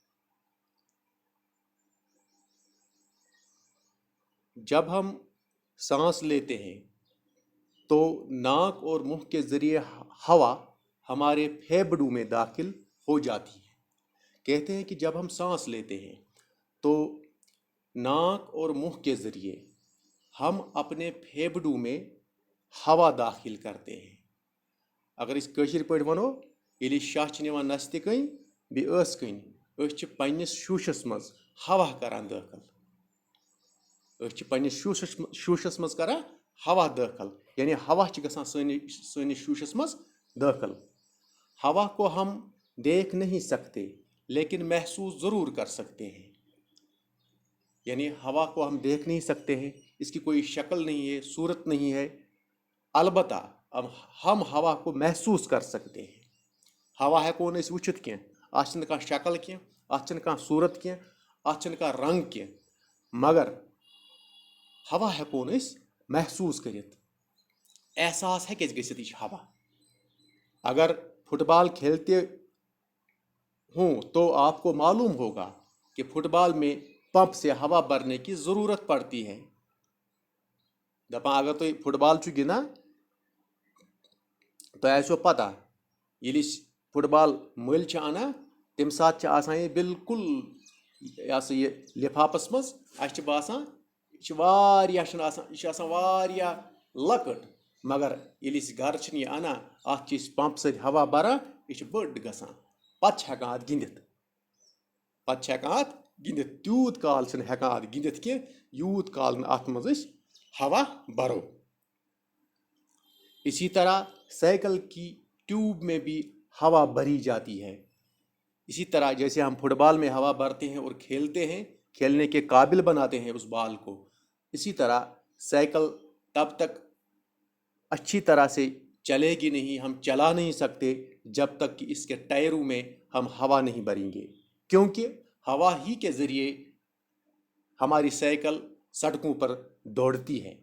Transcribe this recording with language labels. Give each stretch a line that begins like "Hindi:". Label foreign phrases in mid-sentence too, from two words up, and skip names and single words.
Urdu: جب ہم سانس لیتے ہیں تو ناک اور منہ کے ذریعے ہوا ہمارے پھیپھڑوں میں داخل ہو جاتی ہے۔ کہتے ہیں کہ جب ہم سانس لیتے ہیں تو ناک اور منہ کے ذریعے ہم اپنے پھیپھڑوں میں ہوا داخل کرتے ہیں۔
Kashmiri: اگر اس کٲشِر پٲٹھۍ وَنو، ییٚلہِ شاہ چھِ نِوان نستہِ کٔنۍ بیٚیہِ ٲسہٕ کٔنۍ، أسۍ چھِ پنٛنِس شوٗشَس منٛز ہوا کران دٲخل۔ أسۍ چھِ پنٛنِس شوٗشَس منٛز کران ہوا دٲخل، یعنی ہوا چھِ گژھان سٲنِس شوٗشَس منٛز دٲخل۔
Urdu: ہوا کو ہم دیکھ نہیں سکتے لیکن محسوس ضرور کر سکتے ہیں۔ یعنی ہوا کو ہم دیکھ نہیں سکتے ہیں، اس کی کوئی شکل نہیں ہے، صورت نہیں ہے، البتہ اب ہم ہوا کو محسوس کر سکتے ہیں۔
Kashmiri: ہوا ہیٚکو نہٕ أسۍ وٕچھِتھ کینٛہہ، اَتھ چھِنہٕ کانٛہہ شکل کینٛہہ، اَتھ چھِنہٕ کانٛہہ صوٗرت کینٛہہ، اَتھ چھِنہٕ کانٛہہ رنٛگ کینٛہہ، مگر ہوا ہیٚکو نہٕ أسۍ محسوس کٔرِتھ۔ احساس ہیٚکہِ اَسہِ گٔژھِتھ، یہِ چھِ ہوا۔
Urdu: اگر فٹ بال کھیلتے ہوں تو آپ کو معلوم ہوگا کہ فٹ بال میں پمپ سے ہوا بھرنے کی ضرورت پڑتی ہے۔
Kashmiri: دپان اگر تُہۍ فٹ بال چھُ گِنٛدان تۄہہِ آسیو پتہ ییٚلہِ أسۍ فٹ بال مٔلۍ چھِ اَنان تَمہِ ساتہٕ چھِ آسان یہِ بالکل یہِ ہسا یہِ لِفافَس منٛز، اَسہِ چھِ باسان یہِ چھِ واریاہ چھِنہٕ آسان، یہِ چھِ آسان واریاہ لۄکٕٹ، مگر ییٚلہِ أسۍ گَرٕ چھِنہٕ یہِ اَنان اَتھ چھِ أسۍ پمپ سۭتۍ ہوا بَران یہِ چھِ بٔڑ گژھان پَتہٕ چھِ ہٮ۪کان اَتھ گِنٛدِتھ تیوٗت کال چھِنہٕ ہٮ۪کان اَتھ گِنٛدِتھ کینٛہہ یوٗت کال نہٕ اَتھ منٛز أسۍ ہوا بھرو.
Urdu: اسی طرح سائیکل کی ٹیوب میں بھی ہوا بھری جاتی ہے. اسی طرح جیسے ہم فٹ بال میں ہوا بھرتے ہیں اور کھیلتے ہیں، کھیلنے کے قابل بناتے ہیں اس بال کو، اسی طرح سائیکل تب تک اچھی طرح سے چلے گی نہیں، ہم چلا نہیں سکتے جب تک کہ اس کے ٹائروں میں ہم ہوا نہیں بھریں گے، کیونکہ ہوا ہی کے ذریعے ہماری سائیکل سڑکوں پر دوڑتی ہے.